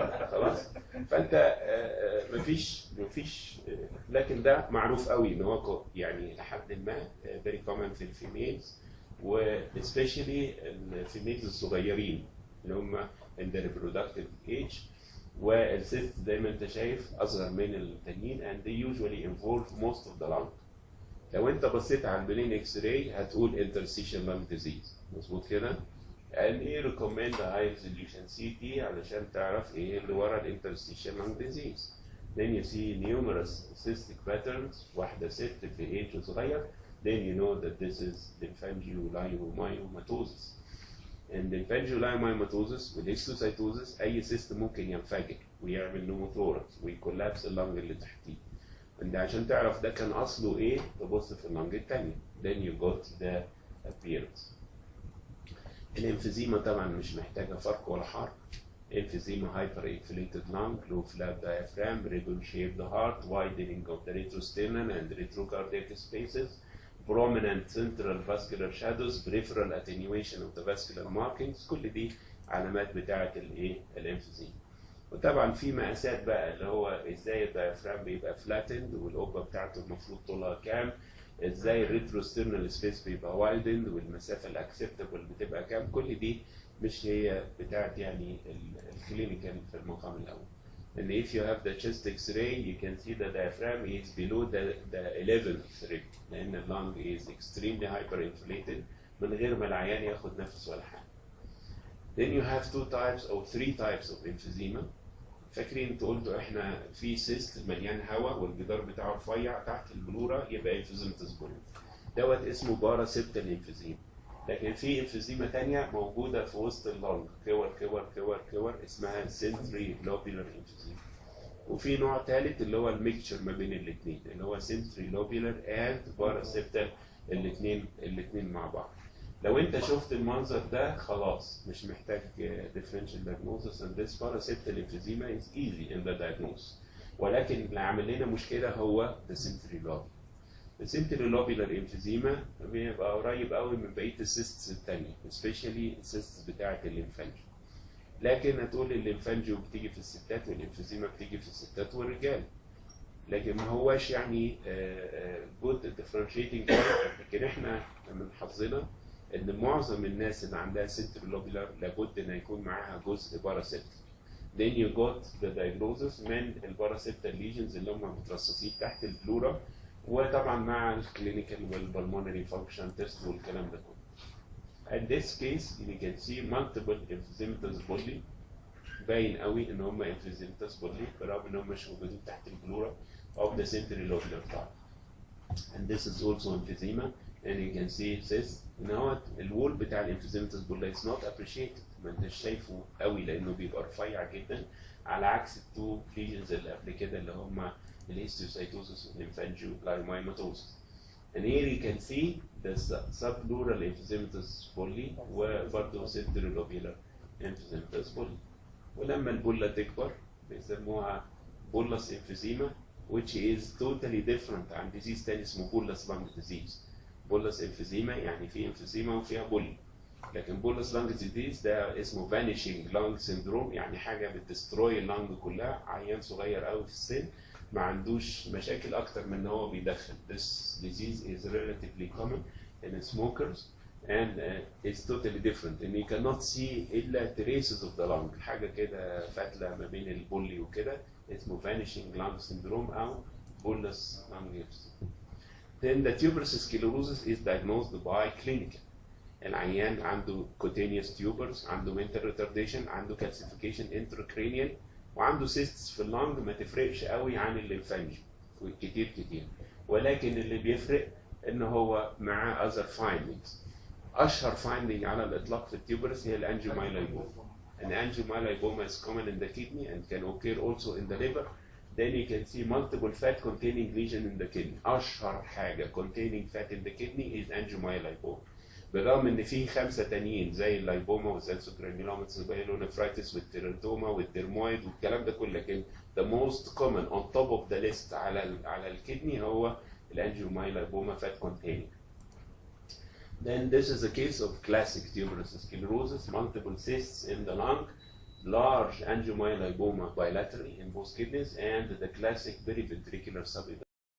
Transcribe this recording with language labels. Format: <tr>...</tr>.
<ar>خلاص؟ فانت مفيش لكن ده معروف قوي ان هو يعني لحد ما فيري كومن في الفيميلز، وسبيشالي الفيميلز الصغيرين اللي هم</ar> <en>in the reproductive age،</en> <ar>والسيست زي ما انت شايف اصغر من التانيين</ar> <en>and they usually involve most of the lung.</en> <ar>لو انت بصيت على البلين اكس راي هتقول</ar> <en>interstitial lung disease،</en> <ar>مظبوط كده؟</ar> <en>and we recommend a high resolution CT</en> <ar>علشان تعرف ايه اللي ورا الانترستيشال lung disease.</ar> <en>Then you see numerous cystic patterns،</en> <ar>واحدة ست في ايج صغير.</ar> <en>Then you know that this is lymphangiomyomatosis.</en> <ar>And lymphangiomyomatosis والهيستوسايتوزس أي سيست ممكن ينفجر ويعمل نوموثوركس ويكولابس اللنج اللي تحتيه. and عشان تعرف ده كان أصله إيه تبص في اللنج التانية.</ar> <en>Then you got the appearance.</en> <ar>الانفيزيما طبعا مش محتاجة فرق ولا حرف.</ar> <en>emphysema, hyperinflated lung, low flap diaphragm, regular-shaped heart, widening of the retrosternal and retrocardiac spaces, prominent central vascular shadows, peripheral attenuation of the vascular markings.</en> <ar>كل دي علامات بتاعة الايه؟ الانفيزيما. وطبعا في مقاسات بقى اللي هو ازاي الدايفرام بيبقى فلاتند والقبه بتاعته المفروض طولها كام، ازاي الريتروسترنال سبيس بيبقى وايدند والمسافه الاكسبتبل بتبقى كام. كل دي مش هي بتاعت يعني الكلينيكال في المقام الاول.</ar> <en>And if you have the chest X-ray, you can see the diaphragm is below the 11th rib, لأن اللung is extremely hyperinflated</en> <ar>من غير ما العيان ياخد نفس ولا حاجة.</ar> <en>Then you have 2 types or 3 types of emphysema.</en> <ar>فاكرين انتوا قلتوا احنا في سيست مليان هواء والجدار بتاعه رفيع تحت البلورة يبقى emphysematous bullet. دوت اسمه باراسيبتال emphysema. لكن في emphysema تانية موجودة في وسط اللنج كور اسمها centri lobular emphysema. وفي نوع ثالث اللي هو الميكتشر ما بين الاثنين اللي هو centri lobular and paraseptal الاثنين مع بعض. لو انت شفت المنظر ده خلاص مش محتاج</ar> <en>differential diagnosis and this paraseptal emphysema is easy in the diagnosis.</en> <ar>ولكن اللي عامل لنا مشكلة هو the centri lobular. السنتري لوبيلر امفيزيما بيبقى قريب قوي من بقيه السيستس الثانيه سبيشالي السيستس بتاعه الليمفانجي. لكن هتقول الليمفانجي بتيجي في الستات والامفيزيما بتيجي في الستات والرجال. لكن ما هواش يعني جود ديفرنشيتنج. لكن احنا من حظنا ان معظم الناس اللي عندها سنتري لوبيلر لابد ان يكون معاها جزء باراسيبتال.</ar> <en>Then you got the diagnosis</en> <ar>من الباراسيبتال ليجنز اللي هم مترصصين تحت البلورا وطبعا مع الكلينيكال والبلمونري فانكشن تيست والكلام ده كله.</ar> <en>At this case you can see multiple emphysematous bulli</en> <ar>باين قوي ان هم</ar> <en>emphysematous bulli</en> <ar>برغم ان هم مش موجودين تحت البلورا</ar> <en>of the central lobular part. And this is also emphysema and you can see this</en> <ar>ان هو الوول بتاع الemphysematous bulli</ar> <en>is not appreciated</en> <ar>ما انتش شايفه قوي لانه بيبقى رفيع جدا على عكس التو ليجنز اللي قبل كده اللي هم الهيستيوسايتوزس والليمفانجيوبلايمايماتوزس.</ar> <en>And here you can see the subpleural emphysematous bulli وبرضه central lobular emphysematous bulli.</en> <ar>ولما البولة تكبر بيسموها</ar> <en>bullous emphysema which is totally different عن disease تاني اسمه bullous lung disease.</en> <ar>bullous emphysema يعني في emphysema وفيها bulli. لكن bullous lung disease ده اسمه vanishing lung syndrome يعني حاجة بتستروي اللنج كلها عيان صغير قوي في السن ما عندوش مشاكل اكتر من ان هو بيدخن.</ar> <en>This disease is relatively common in smokers and it's totally different and you cannot see الا traces of the lung</en> <ar>حاجه كده فاتله ما بين البولي وكده اسمه</ar> <en>vanishing lung syndrome او bullous lung emphysema. Then the tuberous sclerosis is diagnosed by clinical.</en> <ar>العيان عنده cutaneous tubers عنده mental retardation عنده calcification intracranial وعنده سيستس في اللنج ما تفرقش قوي عن الليمفانجي كتير ولكن اللي بيفرق ان هو معاه other findings. اشهر finding على الاطلاق في التيوبرس هي الانجيومايلايبوما.</ar> <en>An angiomyolipoma is common in the kidney and can occur also in the liver. Then you can see multiple fat containing lesion in the kidney.</en> <ar>اشهر حاجه</ar> <en>containing fat in the kidney is angiomyolipoma.</en> <ar>بالرغم ان في 5 تانيين زي اللايبوما والزالسوجرانيلوما والسبايلونيفرايتس والتيراتوما والديرمويد والكلام ده كله لكن</ar> <en>the most common on top of the list</en> <ar>على الكدني هو الانجيومايلوبوما fat containing.</ar> <en>Then this is a case of classic tuberous sclerosis, multiple cysts in the lung, large angiomyolipoma bilaterally in both kidneys, and the classic periventricular subdural</en>